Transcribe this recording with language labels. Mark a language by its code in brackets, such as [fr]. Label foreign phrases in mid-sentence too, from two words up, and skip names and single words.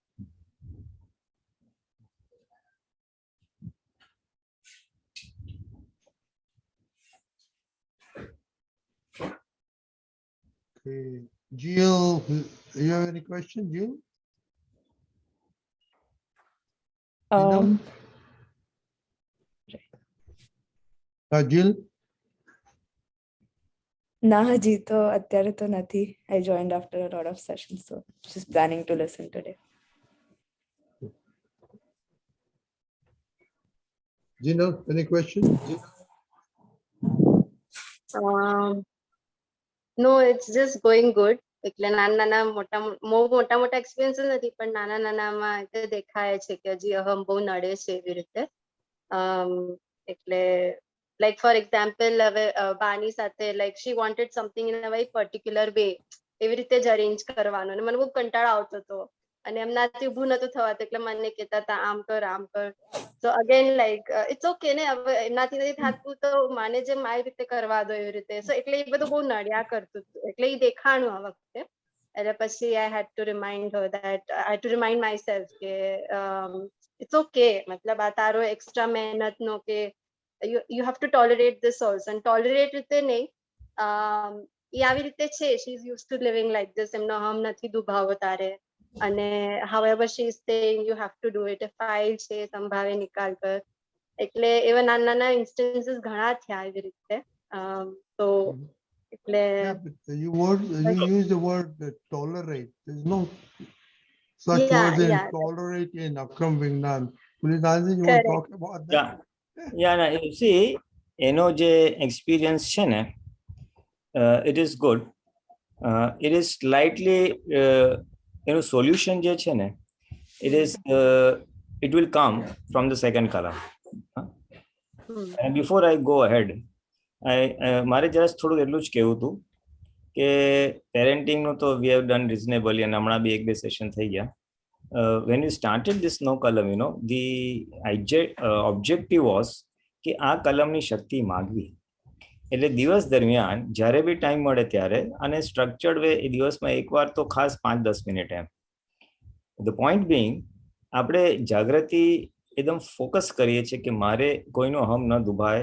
[en] Okay, Jill, do you have any question, Jill? Jill? [gu] ના હજી તો અત્યારે તો નથી. [en] I joined after a lot of sessions, so just planning to listen today. Gina, any question? No, it's just going good. [gu] એટલે નાના મોટા એક્સપિરિયન્સ નથી, પણ નાનામાં દેખાય છે કે હજી અહમ બહુ નડે છે એવી રીતે. [en] એટલે like for example [gu] હવે બાની સાથે [en] like she wanted something in a very particular way, [gu] એવી રીતે જ અરેન્જ કરવાનો, અને મને બહુ કંટાળો આવતો હતો અને એમનાથી ઊભું નતું થવાતું, એટલે મને કહેતા હતા આમ કર આમ કર. [en] So again like it's okay [gu] ને, હવે એમનાથી નથી થતું તો માને જે મારી રીતે કરવા દો એવી રીતે. So એટલે એ બધું બહુ નડ્યા કરતું હતું, એટલે એ દેખાણું આ વખતે. એટલે પછી [en] I had to remind her that I had to remind myself કે it's okay, [gu] મતલબ આ તારો એક્સ્ટ્રા મહેનતનો કે [en] you have to tolerate this also, and tolerate [gu] રીતે નહીં, એ આવી રીતે છે, [en] she is used to living like this, [gu] એમનો હમ નથી દુભાવો તારે, [en] અને however she is saying you have to do it, [gu] ફાઇલ છે સંભાવે નિકાલ કર. એટલે એવા નાના ઇન્સ્ટન્સીસ ઘણા થયા એવી રીતે. તો એટલે [en] you use the word tolerate. There's no such words in tolerate in Akram Vignan. Pulinanandji, you want to talk about that? Yeah, no, you see, [gu] એનો જે experience છે ને, [en] it is good. It is slightly, solution [gu] જે છે ને, [en] it will come from the second column. And before I go ahead, [gu] મારે જરા થોડું એટલું જ કહેવું હતું કે પેરેન્ટિંગનું તો [en] we have done reasonably, [gu] અને હમણાં બી 1-2 સેશન થઈ ગયા. [en] When you started this no column, the objective was [gu] કે આ કલમની શક્તિ માગવી. એટલે દિવસ દરમિયાન જ્યારે બી ટાઈમ મળે ત્યારે, અને [en] structured way, [gu] એ દિવસમાં એકવાર તો ખાસ 5-10 મિનિટ એમ. [en] the point being, [gu] આપણે જાગૃતિ એકદમ ફોકસ કરીએ છીએ કે મારે કોઈનો અહમ ન દુભાય.